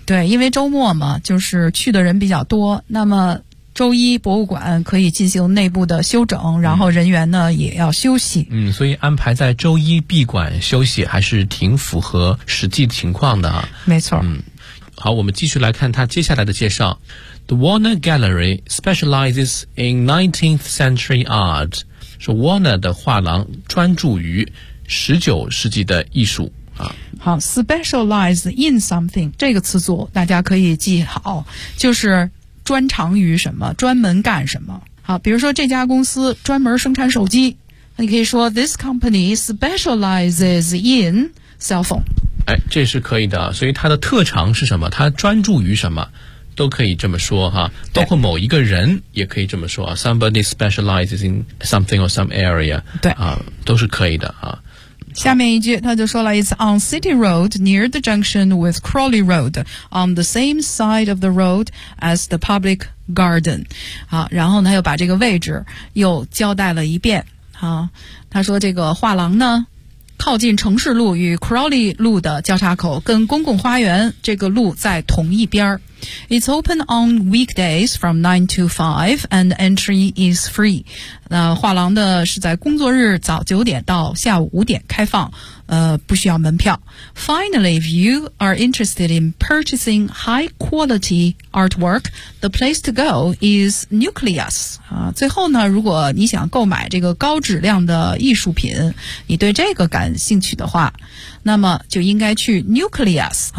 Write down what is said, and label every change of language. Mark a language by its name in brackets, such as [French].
[Chinese] 对，因为周末嘛，就是去的人比较多。那么周一博物馆可以进行内部的休整，然后人员呢也要休息。嗯，所以安排在周一闭馆休息还是挺符合实际情况的。没错。嗯，好，我们继续来看他接下来的介绍。 [English] The Warner Gallery specializes in 19th century art. [Chinese] 说 Warner 的画廊专注于19世纪的艺术。好， [English] specialize in something [Chinese] 这个词组大家可以记好，就是专长于什么，专门干什么。好，比如说这家公司专门生产手机，你可以说 [English] This company specializes in cell phone。 [Chinese] 哎，这是可以的，所以它的特长是什么，它专注于什么，都可以这么说哈，包括某一个人也可以这么说啊。 [English] Somebody specializes in something or some area， [Chinese] 对啊，都是可以的啊。下面一句他就说了 [English] It's on City Road near the junction with Crawley Road on the same side of the road as the public garden。 [Chinese] 好，然后他又把这个位置又交代了一遍。好，他说这个画廊呢靠近城市路与 Crawley 路的交叉口，跟公共花园这个路在同一边。 [English] It's open on weekdays from 9 to 5 and entry is free。 [Chinese] 那画廊的是在工作日早9点到下午5点开放，不需要门票。 [English] Finally, if you are interested in purchasing high quality artwork, the place to go is Nucleus。 [Chinese] 最后呢，如果你想购买这个高质量的艺术品，你对这个感兴趣的话，那么就应该去 Nucleus。